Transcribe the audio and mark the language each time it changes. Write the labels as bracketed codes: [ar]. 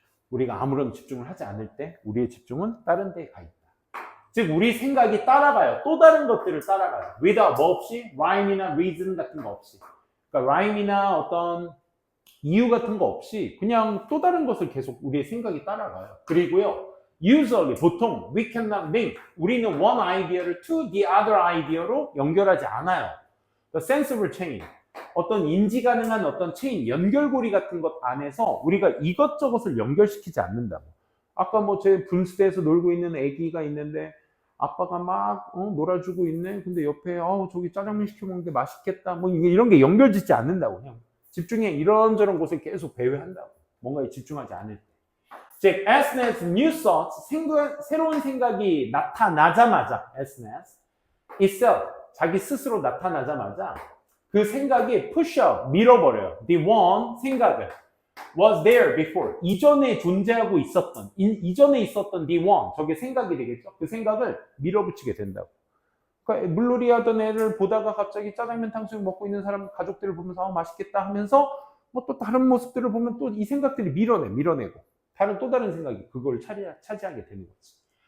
[ko] 우리가 아무런 집중을 하지 않을 때 우리의 집중은 다른 데에 가 있다. 즉 우리 생각이 따라가요. 또 다른 것들을 따라가요. without 뭐 없이 rhyme이나 reason 같은 거 없이. 그러니까 rhyme이나 어떤 이유 같은 거 없이 그냥 또 다른 것을 계속 우리의 생각이 따라가요. 그리고요. usually 보통 [en] we cannot link. [ko] 우리는 one idea를 to the other idea로 연결하지 않아요. [en] The sensible chain. [ko] 어떤 인지 가능한 어떤 체인, 연결고리 같은 것 안에서 우리가 이것저것을 연결시키지 않는다고. 아까 뭐 제 분수대에서 놀고 있는 아기가 있는데 아빠가 막 놀아주고 있네. 근데 옆에 저기 짜장면 시켜 먹는데 맛있겠다. 뭐 이런 게 연결짓지 않는다고. 그냥 집중해 이런저런 곳을 계속 배회한다고. 뭔가에 집중하지 않을 때. 즉, [en] as soon as new thoughts, [ko] 새로운 생각이 나타나자마자, as soon as itself, 자기 스스로 나타나자마자 그 생각이 push up, 밀어버려요. The one, 생각을 [en] was there before, [ko] 이전에 존재하고 있었던, 이전에 있었던 the one, 저게 생각이 되겠죠. 그 생각을 밀어붙이게 된다고. 그러니까 물놀이 하던 애를 보다가 갑자기 짜장면 탕수육 먹고 있는 사람, 가족들을 보면서 맛있겠다 하면서 뭐 또 다른 모습들을 보면 또 이 생각들이 밀어내고 또 다른 생각이 그걸 차지하게 되는 거지.